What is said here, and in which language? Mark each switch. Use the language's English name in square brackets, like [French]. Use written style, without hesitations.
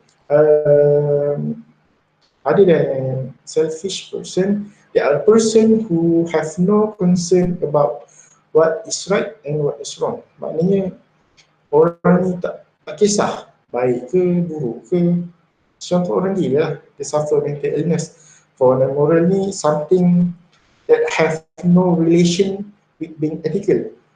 [English] Um, Other than selfish person, they are a person who have no concern about what is right and what is wrong. [Malay] Maknanya orang ni tak kisah baik ke buruk ke. Contoh orang gila lah, [English] they suffer mental illness. For the moral ni something that have no relation with being ethical.